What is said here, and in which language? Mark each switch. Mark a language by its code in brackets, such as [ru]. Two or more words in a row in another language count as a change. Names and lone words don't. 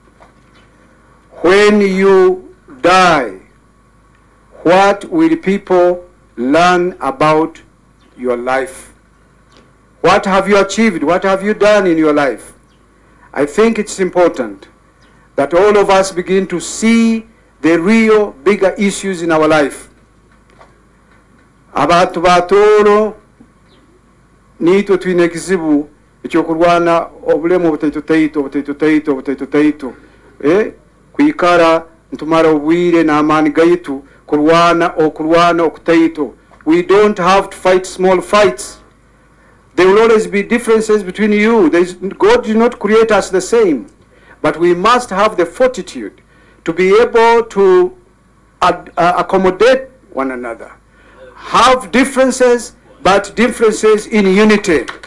[en] When you die, what will people learn about your life? What have you achieved? What have you done in your life? I think it's important that all of us begin to see the real bigger issues in our life. [ttj] Abantu batoro nito twine kizibu ekyokurwana obulemu obutaito kwikara ntumara obwire n'amaani gaitu kurwana okutaito. [en] We don't have to fight small fights. There will always be differences between you. God did not create us the same, but we must have the fortitude to be able to accommodate one another. Have differences, but differences in unity.